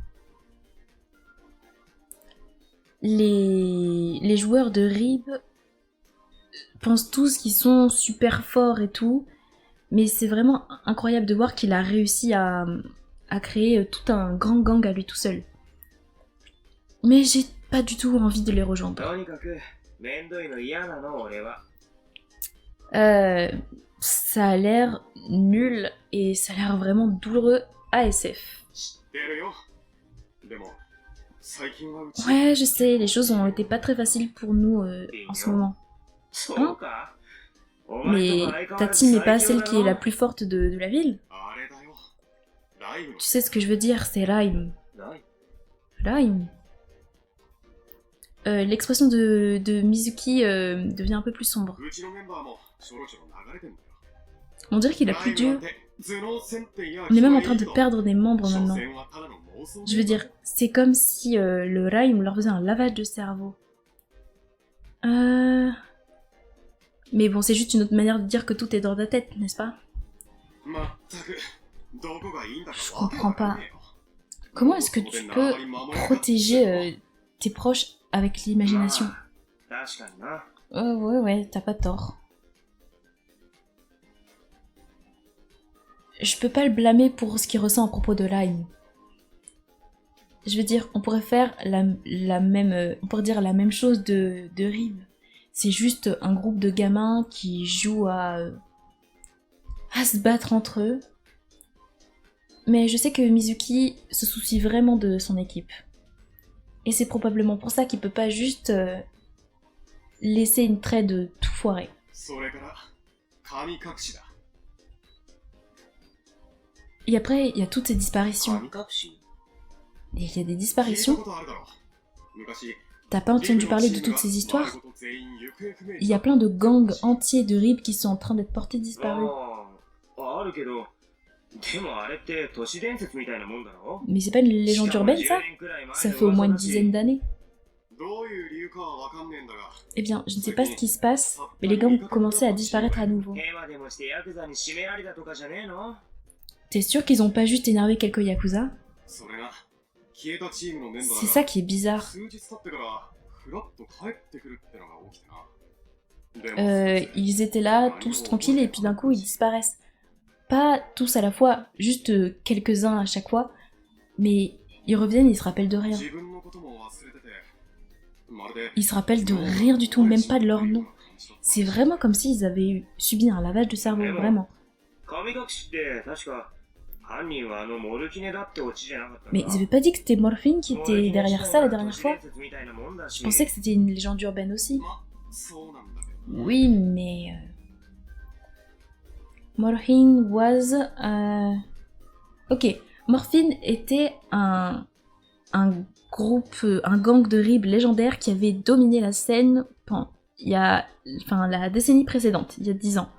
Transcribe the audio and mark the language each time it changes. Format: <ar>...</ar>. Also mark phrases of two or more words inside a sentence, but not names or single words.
<fr>Les joueurs de Rib pensent tous qu'ils sont super forts et tout, mais c'est vraiment incroyable de voir qu'il a réussi à créer tout un grand gang à lui tout seul. Mais j'ai pas du tout envie de les rejoindre.</fr> <ja>とにかく、めんどいの嫌なの、俺は。</ja> <fr>Ça a l'air nul et ça a l'air vraiment douloureux ASF.</fr> <ja>知ってるよ。でも、最近はうち。</ja> <fr>Ouais, je sais, les choses ont été pas très faciles pour nous en ce moment.</fr> <ja>そうか。お前</ja> <fr>Mais</fr> <ja>との相変わ</ja> <fr>ta</fr> <ja>らず</ja> <fr>team n'est pas</fr> <ja>最強</ja> <fr>celle</fr> <ja>だ</ja> <fr>qui est la</fr> <ja>ろ。</ja> <fr>plus forte de la ville.</fr> <ja>あれだよ。ライブの</ja> <fr>Tu sais ce que je veux dire, c'est Rhyme.</fr> <ja>ライ</ja> <fr>Rhyme. L'expression de Mizuki devient un peu plus sombre.</fr> <ja>ブ。うちのメンバーもちょろちょろ流れてんだよ。</ja> <fr>On dirait qu'il a plus</fr> <ja>ライブなん</ja> <fr>d'yeux.</fr> <ja>て頭脳戦っていや</ja> <fr>On est même en train de perdre des membres</fr> <ja>所</ja> <fr>maintenant.</fr> <ja>詮はただの妄想</ja> <fr>Je veux dire, c'est comme si le Rhyme leur faisait un lavage de cerveau. Mais bon, c'est juste une autre manière de dire que tout est dans ta tête, n'est-ce pas?</fr> <ja>まったく、どこがいいんだか</ja> <fr>Je</fr> <ja>わけわ</ja> <fr>comprends</fr> <ja>かん</ja> <fr>pas.</fr> <ja>ねえよ。</ja> <fr>Comment est-ce que tu peux protéger tes proches avec l'imagination?</fr> <ja>確かにな。</ja> <fr>Ouais, t'as pas tort. Je peux pas le blâmer pour ce qu'il ressent à propos de Lime. Je veux dire, on pourrait faire on pourrait dire la même chose de Rib. C'est juste un groupe de gamins qui jouent à se battre entre eux. Mais je sais que Mizuki se soucie vraiment de son équipe. Et c'est probablement pour ça qu'il peut pas juste laisser une trade tout foirer.</fr> <ja>それから、神隠しだ。</ja> <fr>Et après, il y a toutes ces disparitions.</fr> <ja>神隠し</ja> <fr>Et il y a des</fr> <ja>聞いた</ja> <fr>disparitions.</fr> <ja>ことあるだろ。昔、</ja> <fr>T'as pas entendu parler de toutes ces histoires? Il y a plein de gangs entiers de Rib qui sont en train d'être portés disparus.</fr> <ja>あるけど、でもあれって都市伝説みたいなもんだろ。</ja> <fr>Mais c'est pas une légende urbaine ça? Ça fait au moins une dizaine d'années.</fr> <ja>どういう理由かはわかんねえんだが、</ja> <fr>Eh bien, je ne sais pas ce qui se passe, mais les gangs commençaient à disparaître à nouveau.</fr> <ja>ヘマでもしてヤクザに締められたとかじゃねえの？</ja> <fr>T'es sûr qu'ils ont pas juste énervé quelques yakuza?</fr> <ja>それが消えたチームのメンバ</ja> <fr>C'est</fr> <ja>ー</ja> <fr>ça</fr> <ja>が</ja> <fr>qui est bizarre.</fr> <ja>数日経ってからフラッと帰ってくるってのが起きてな。でも</ja> <fr>Ils étaient là, tous tranquilles, et puis d'un coup, ils disparaissent. Pas tous à la fois, juste quelques-uns à chaque fois, mais ils reviennent, ils se rappellent de rien.</fr> <ja>自分のことも忘れてて、まるで</ja> <fr>Ils se rappellent de rien du tout, même pas de leur nom. C'est vraiment comme s'ils avaient subi un lavage de cerveau, vraiment.</fr> <ja>神隠しって確か犯人はあのモルキネだってオチじゃなかったか？</ja> <fr>Mais ils avaient pas dit que c'était Morphine qui était derrière ça la dernière fois?</fr> <ja>都市伝説みたいなもんだし。</ja> <fr>Je pensais que c'était une légende urbaine aussi.</fr> <ja>ま、そうなんだけど。</ja> <fr>Oui, mais... Morphine was... Ok, Morphine était un groupe, un gang de ribes légendaire qui avait dominé la scène pendant, la décennie précédente, il y a 10 ans.</fr>